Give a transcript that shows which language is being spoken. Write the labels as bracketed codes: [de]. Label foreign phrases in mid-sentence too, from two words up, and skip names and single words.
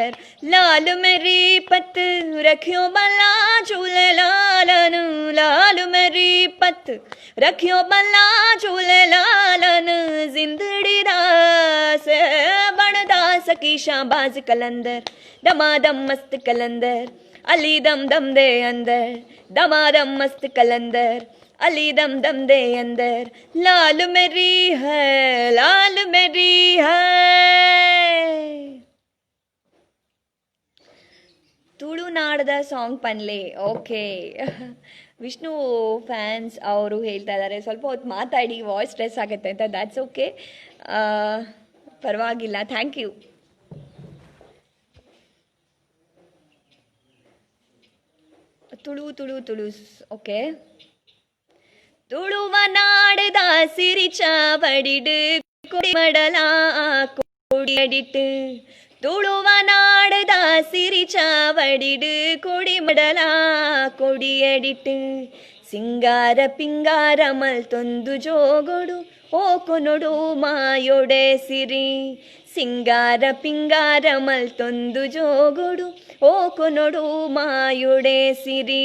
[pa] ਲਾਲ ਮੇਰੀ ਪਤ ਰਖਿਓ ਬਲਾ ਝੂਲੇ ਲਾਲਨ, ਲਾਲ ਮੇਰੀ ਪਤ ਰਖਿਓ ਬਲਾ ਝੂਲੇ ਲਾਲਨ, ਜਿੰਦੜੀ ਦਾਸ ਬਣਦਾ ਸਕੀ ਸ਼ਾਬਾਜ਼ ਕਲੰਦਰ, ਦਮਾਦਮ ਮਸਤ ਕਲੰਦਰ, ਅਲੀ ਦਮ ਦਮ ਦੇ ਅੰਦਰ, ਦਮਾਦਮ ਮਸਤ ਕਲੰਦਰ, ਅਲੀ ਦਮ ਦਮ ਦੇ ਅੰਦਰ. [hi] लाल मेरी है, लाल मेरी है. [tcy] ತುಳುನಾಡದ ಸಾಂಗ್ ಪನ್ಲೆ. [kn] ಓಕೆ, ವಿಷ್ಣು ಫ್ಯಾನ್ಸ್ ಅವರು ಹೇಳ್ತಾ ಇದ್ದಾರೆ ಸ್ವಲ್ಪ ಹೊತ್ತು ಮಾತಾಡಿ, [en] voice stress [kn] ಆಗುತ್ತೆ ಅಂತ. [en] that's okay, [kn] ಪರವಾಗಿಲ್ಲ. [en] thank you. [kn] ತುಳು. [tcy] ಓಕೆ, ತುಳುವ ನಾಡದ ಸಿರಿ ಚಾವಡಿಡು ಕೊಡಿ ಮಡಲ ಕೊಡಿಯಡಿಟ್ಟು, ತುಳುವ ನಾಡದ ಸಿರಿ ಚಾವಡಿಡು ಕೊಡಿ ಮಡಲ ಕೊಡಿಯಡಿಟ್ಟು, ಸಿಂಗಾರ ಪಿಂಗಾರ ಮಲ್ತೊಂದು ಜೋಗೊಡು ಓ ಕೊನೊಡು ಮಾಯೊಡೆ ಸಿರಿ, ಸಿಂಗಾರ ಪಿಂಗಾರ ಮಲ್ತೊಂದು ಜೋಗೊಡು ಓ ಕೊನೊಡು ಮಾಯೊಡೆ ಸಿರಿ.